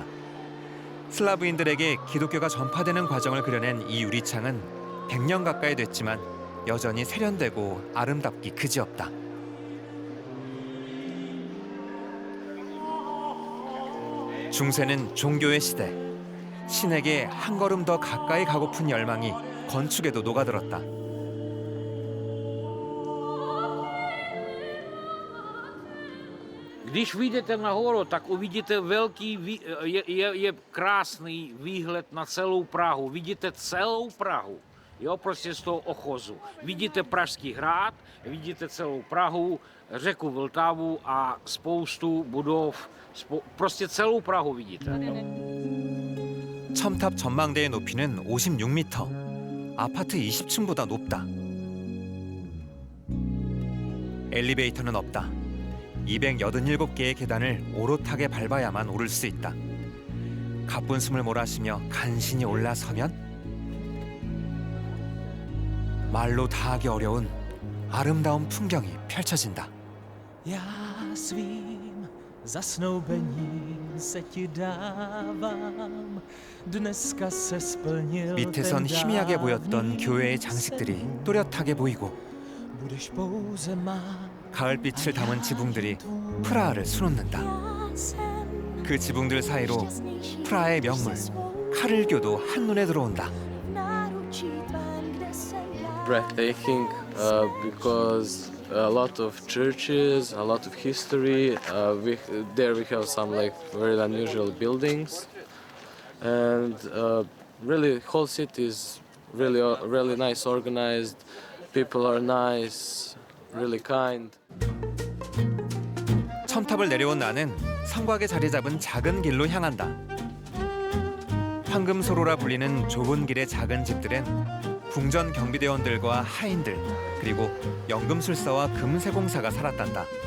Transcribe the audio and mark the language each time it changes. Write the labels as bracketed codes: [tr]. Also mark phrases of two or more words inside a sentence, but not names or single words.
[ko] 슬라브인들에게 기독교가 전파되는 과정을 그려낸 이 유리창은 100년 가까이 됐지만 여전히 세련되고 아름답기 그지없다. 중세는 종교의 시대. 신에게 한 걸음 더 가까이 가고픈 열망이 건축에도 녹아들었다. [cs] Když vyjdete nahoru, tak uvidíte je krásný výhled na celou Prahu. Vidíte celou Prahu, jo, prostě z toho ochozu. Vidíte Pražský hrad, vidíte celou Prahu, řeku Vltavu a spoustu budov, prostě celou Prahu vidíte. [ko] 첨탑 전망대의 높이는 56m. 아파트 20층보다 높다. 엘리베이터는 없다. 287개의 계단을 오롯하게 밟아야만 오를 수 있다. 가쁜 숨을 몰아쉬며 간신히 올라서면 말로 다하기 어려운 아름다운 풍경이 펼쳐진다. [cs] Já svým zasnoubením se ti dávám. Dneska se splnil [ko] 밑에선 [cs] ten [ko] 희미하게 보였던 [cs] dávný [ko] 교회의 장식들이 또렷하게 보이고 [cs] Budeš pouze má. [ko] 가을빛을 담은 지붕들이 프라하를 수놓는다. 그 지붕들 사이로 프라하의 명물 카를교도 한눈에 들어온다. [en] Breathtaking because a lot of churches, a lot of history. There we have some like very unusual buildings, and really whole city is really nice organized. People are nice, really kind. [ko] 첨탑을 내려온 나는 성곽에 자리 잡은 작은 길로 향한다. 황금소로라 불리는 좁은 길의 작은 집들엔 궁전 경비대원들과 하인들, 그리고 연금술사와 금세공사가 살았단다.